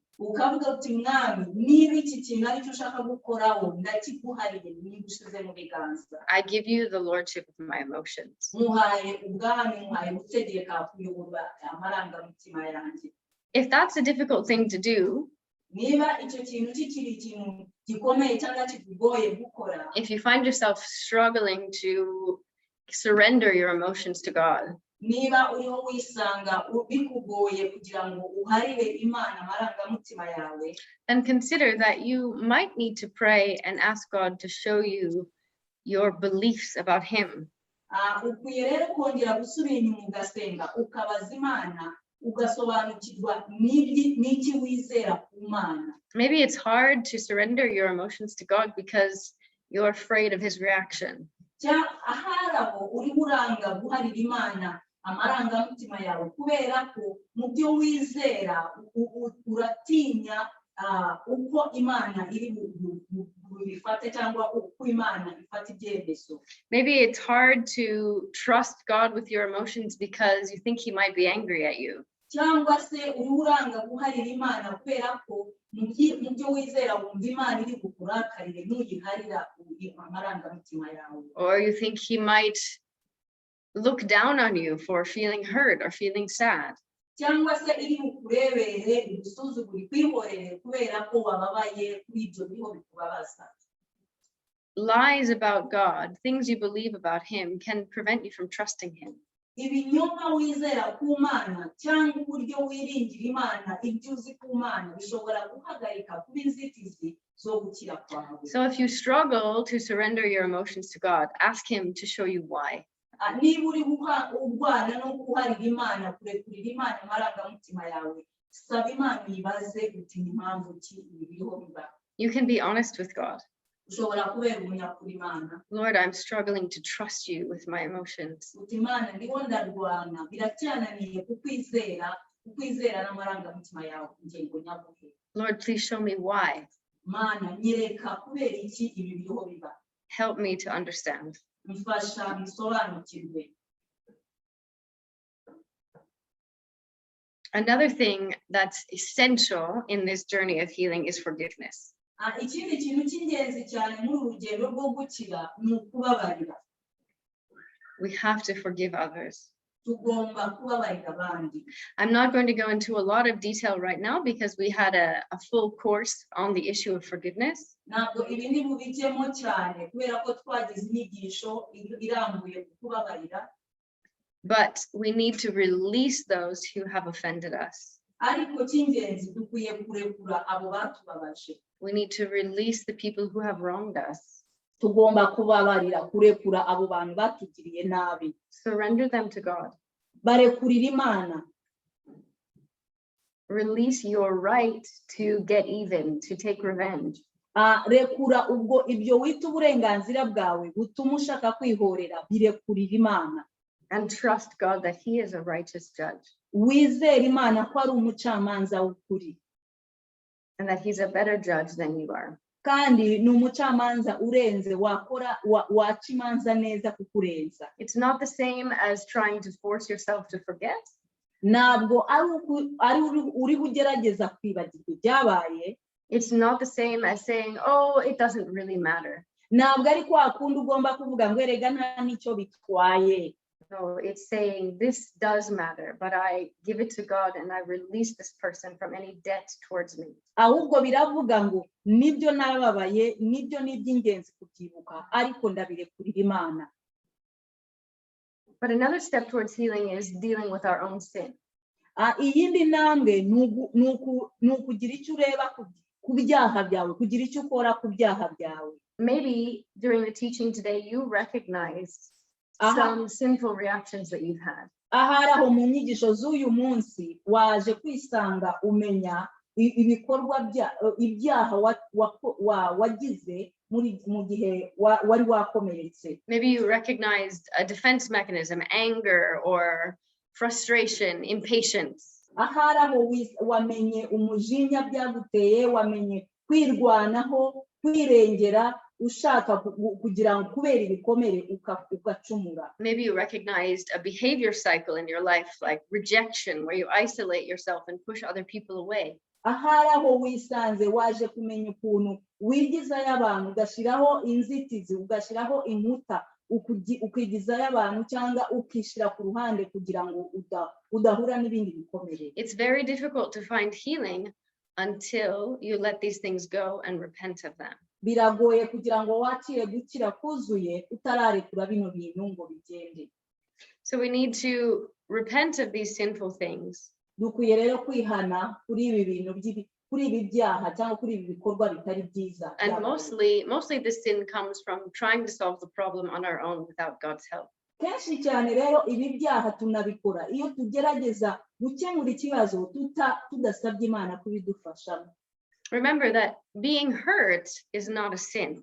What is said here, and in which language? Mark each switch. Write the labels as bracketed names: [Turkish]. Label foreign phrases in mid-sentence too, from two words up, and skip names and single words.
[Kinyarwanda] Ukavuga uti Mwami niba iki kintu ari cyo ushaka gukoraho ndakiguhariye nigushyize mu biganza. [English] I give you the lordship of my emotions. [Kinyarwanda] Muhaye ubwami muhaye gutegeka kuyobora amarangamutima yanjye. [English] If that's a difficult thing to do, [Kinyarwanda] niba icyo kintu kikiri ikintu gikomeye cyangwa kikugoye gukora, [English] if you find yourself struggling to surrender your emotions to God, [Kinyarwanda] niba uriho wisanga bikugoye kugira ngo uharire Imana amarangamutima yawe, [English] then consider that you might need to pray and ask God to show you your beliefs about him. [Kinyarwanda] Ukwiye rero kongera gusubira inyuma ugasenga ukabaza Imana ugasobanukirwa n'iki wizera ku Mana. [English] Maybe it's hard to surrender your emotions to God because you're afraid of his reaction. [Kinyarwanda] Aharaho uri buranga guharira Imana amarangamutima yawe kubera ko mu byo wizera uratinya uko Imana iri bifate cyangwa uko Imana ifata ibyemezo. [English] Maybe it's hard to trust God with your emotions because you think he might be angry at you. [Kinyarwanda] Cyangwa se uri uranga guharira Imana kubera ko mu byo wizera wumva Imana iri kukurakarire nuyiharira amarangamutima yawe. [English] Or you think he might look down on you for feeling hurt or feeling sad. [Kinyarwanda] Cyangwa se iri bukurebere igusuzugura kwihorere kubera ko wababaye kuri ibyo biho bikubabaza. [English] Lies about God, things you believe about him, can prevent you from trusting him. [Kinyarwanda] Ibinyoma wizera ku Mana cyangwa uburyo wiringira Imana ibyo uzi ku Mana bishobora guhagarika kuba inzitizi zo gukira kwawe. [English] So if you struggle to surrender your emotions to God, ask him to show you why. [Kinyarwanda] Niba uri urwana no kuharira Imana, kurekurira Imana amarangamutima yawe, saba Imana uyibaze uti ni impamvu ki ibi biriho biba. [English] You can be honest with God. [Kinyarwanda] Ushobora kubera umunyakuri Imana. [English] Lord, I'm struggling to trust you with my emotions. [Kinyarwanda] Uti Imana ndiho ndarwana, biracyananiye kukwizera n'amarangamutima yawe ingengo nyabuhe. [English] Lord, please show me why. [Kinyarwanda] Mana nyereka kubera iki ibi biriho biba. [English] Help me to understand. [Kinyarwanda] Mfasha mbisobanukirwe. [English] Another thing that's essential in this journey of healing is forgiveness. [Kinyarwanda] Ikindi kintu cy'ingenzi cyane muri urugendo rwo gukira ni ukubabarira. [English] We have to forgive others. [Kinyarwanda] Tugomba kubabarira abandi. [English] I'm not going to go into a lot of detail right now because we had a full course on the issue of forgiveness. [Kinyarwanda] Ntabwo ibi ndi bubijyemo cyane kubera ko twagize inyigisho irambuye ku kubabarira. [English] But we need to release those who have offended us. [Kinyarwanda] Ariko cy'ingenzi dukwiye kurekura abo batubabaje. [English] We need to release the people who have wronged us. [Kinyarwanda] Tugomba kubabarira, kurekura abo bantu batugiriye nabi. [English] Surrender them to God. [Kinyarwanda] Barekurira Imana. [English] Release your right to get even, to take revenge. [Kinyarwanda] Rekura ubwo ibyo wita uburenganzira bwawe butuma ushaka kwihorera, birekurira Imana. [English] And trust God that he is a righteous judge. [Kinyarwanda] Wizere Imana ko ari umucamanza w'ukuri. [English] And that he's a better judge than you are. [Kinyarwanda] Kandi ni umucamanza urenze waca imanza neza kukurenza. [English] It's not the same as trying to force yourself to forget. [Kinyarwanda] Ntabwo ari uri bugerageza kwibagirwa ibyabaye. [English] It's not the same as saying, oh, it doesn't really matter. [Kinyarwanda] Ntabwo ari kwa kundi ugomba kuvuga ngo erega nta nicyo bitwaye. [English] No, it's saying this does matter, but I give it to God and I release this person from any debt towards me. [Kinyarwanda] Ahubwo biravuga ngo nibyo nababaye, nibyo n'iby'ingenzi kubyibuka, ariko ndabirekurira Imana. [English] But another step towards healing is dealing with our own sin. [Kinyarwanda] Iyindi ntambwe ni ukugira icyo ureba ku byaha byawe, kugira icyo ukora ku byaha byawe. [English] Maybe during the teaching today, you recognized some sinful reactions that you've had. [Kinyarwanda] Ahari aho mu nyigisho z'uyu munsi waje kwisanga umenya ibikorwa ibyaha wagize mu gihe wari wakomeretse. [English] Maybe you recognized a defense mechanism, anger or frustration, impatience. [Kinyarwanda] Ahari aho wamenye umujinya byaguteye, wamenye kwirwanaho, kwirengera, ushaka kugira ngo kubera ibikomere ugacumura. [English] Maybe you recognized a behavior cycle in your life, like rejection, where you isolate yourself and push other people away. [Kinyarwanda] Ahari aho wisanze waje kumenya ukuntu wigizayo abantu, ugashyiraho inzitizi, ugashyiraho inkuta, ukigizayo abantu cyangwa ukishyira ku ruhande kugira ngo udahura n'ibindi bikomere. [English] It's very difficult to find healing until you let these things go and repent of them. [Kinyarwanda] Biragoye kugira ngo wakire gukira kuzuye utararekura bino bintu ngo bigende. [English] So we need to repent of these sinful things. [Kinyarwanda] Dukwiye rero kwihana kuri ibi bintu kuri ibi byaha cyangwa kuri ibi bikorwa bitari byiza. [English] And mostly this sin comes from trying to solve the problem on our own without God's help. [Kinyarwanda] Kenshi cyane rero ibi byaha tunabikora iyo tugerageza gukemura ikibazo tudasabye Imana kubidufashamo. [English] Remember that being hurt is not a sin.